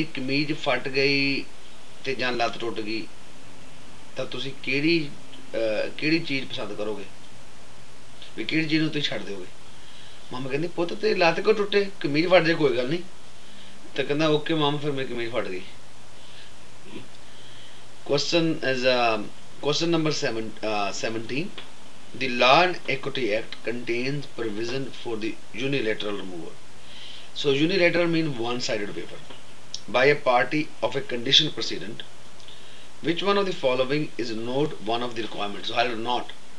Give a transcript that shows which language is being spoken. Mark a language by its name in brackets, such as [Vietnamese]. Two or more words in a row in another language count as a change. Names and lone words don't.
[Punjabi] ਕਮੀਜ਼ ਫਟ ਗਈ ਤੇ ਜਾਂ ਲੱਤ ਟੁੱਟ ਗਈ ਤਾਂ ਤੁਸੀਂ ਕੇੜੀ ਚੀਜ਼ ਪਸੰਦ ਕਰੋਗੇ ਭੀ ਕੇੜੀ ਚੀਜ਼ ਨੂੰ ਤੁਸੀਂ ਛੱਡ ਦਿਓਗੇ ਮਾਮਾ ਕਹਿੰਦੀ ਪੁੱਤ ਤੇ ਲੱਤ ਕਿਉਂ ਟੁੱਟੇ ਕਮੀਜ਼ ਫਟ ਜਾਏ ਕੋਈ ਗੱਲ ਨਹੀਂ ਤੋ ਕਹਿਣਾ ਓਕੇ ਮਾਮਾ ਫਿਰ ਮੇਰੀ ਕਮੀਜ਼ ਫਟ ਗਈ [English] question number [Punjabi] 17 [English] The Law and Equity Act contains provision for the unilateral removal. So unilateral means one-sided waiver by a party of a condition precedent. Which one of the following is not one of the requirements? So I will not.